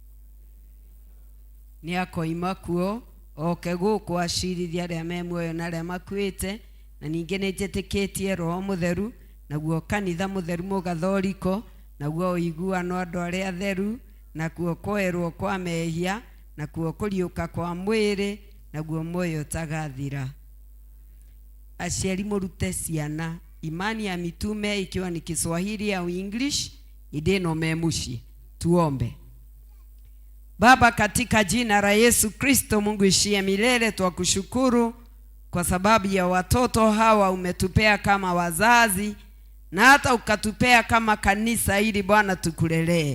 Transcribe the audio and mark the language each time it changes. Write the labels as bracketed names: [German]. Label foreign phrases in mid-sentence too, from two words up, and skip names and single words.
[Kikuyu] ni akoima kuo oke guku acirithia aria me muoyo na aria makuite na ninge ni njitikitie Roho Mutheru naguo kanitha mutheru mugathoriko naguo iguano andu aria theru naguo kwerwo kwa mehia naguo kuriuka kwa mwiri naguo moyo tagathira. Aciari murute ciana imani ya mitume [Swahili] ikiwa ni Kiswahili au English [Kikuyu] ideno memushi. [Swahili] Tuombe. Baba, katika jina la Yesu Kristo, Mungu ishie milele, twakushukuru kwa sababu ya watoto hawa umetupea kama wazazi na hata ukatupea kama kanisa ili Bwana tukulelee.